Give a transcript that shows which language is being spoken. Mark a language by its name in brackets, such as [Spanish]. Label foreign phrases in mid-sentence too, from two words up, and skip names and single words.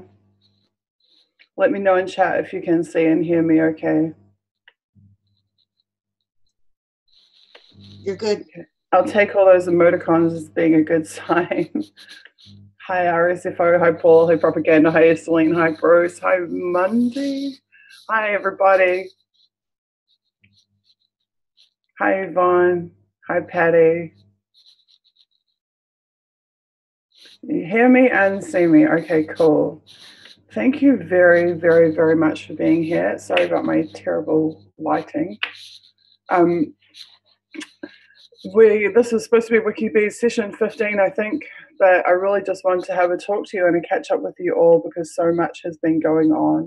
[English] Let me know in chat if you can see and hear me okay. You're good. Okay. I'll take all those emoticons as being a good sign. Hi, RSFO. Hi, Paul. Hi, Propaganda. Hi, Celine. Hi, Bruce. Hi, Monday. Hi, everybody. Hi, Yvonne. Hi, Patty. You hear me and see me. Okay, cool. Thank you very, very, very much for being here. Sorry about my terrible lighting. This is supposed to be WikiBees session 15, I think, but I really just wanted to have a talk to you and a catch up with you all because so much has been going on.